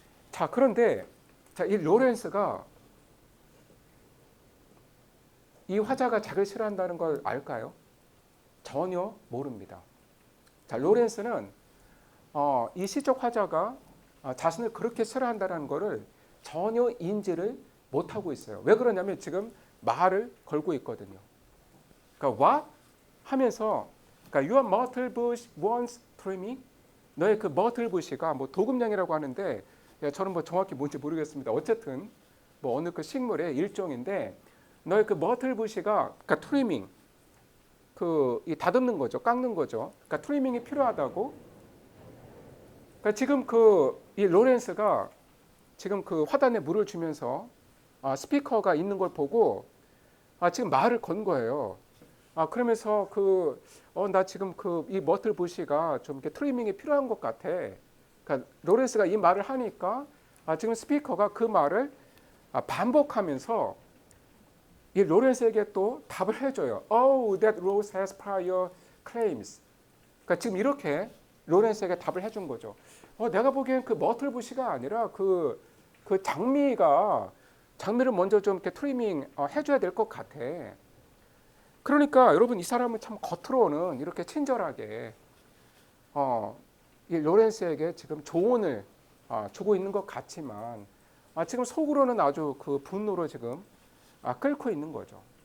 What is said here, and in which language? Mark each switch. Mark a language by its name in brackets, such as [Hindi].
[Korean] 자, 그런데 이 로렌스가 이 화자가 자기를 싫어한다는 걸 알까요? 전혀 모릅니다. 자, 로렌스는 이 시적 화자가 자신을 그렇게 싫어한다는 것을 전혀 인지를 못하고 있어요. 왜 그러냐면 지금 말을 걸고 있거든요. 그러니까 [English] what? [Korean] 하면서 그러니까 [English] your myrtle bush wants trimming. [Korean] 너의 그 myrtle bush가 뭐 도금냥이라고 하는데 저는 뭐 정확히 뭔지 모르겠습니다. 어쨌든 뭐 어느 그 식물의 일종인데 너의 그 myrtle bush가 그러니까 트리밍 이 다듬는 거죠. 깎는 거죠. 그러니까 트리밍이 필요하다고. 그러니까 지금 이 로렌스가 지금 그 화단에 물을 주면서 스피커가 있는 걸 보고 지금 말을 건 거예요. 그러면서 나 지금 이 머틀 부시가 좀 이렇게 트리밍이 필요한 것 같아. 그러니까 로렌스가 이 말을 하니까 지금 스피커가 그 말을 반복하면서 이 로렌스에게 또 답을 해줘요. [English] Oh, that rose has prior claims. [Korean] 그러니까 지금 이렇게 로렌스에게 답을 해준 거죠. 내가 보기엔 그 머틀 부시가 아니라 그 장미를 먼저 좀 이렇게 트리밍 해줘야 될 것 같아. 그러니까 여러분 이 사람은 참 겉으로는 이렇게 친절하게 이 로렌스에게 지금 조언을 주고 있는 것 같지만 지금 속으로는 아주 그 분노로 지금 끓고 있는 거죠.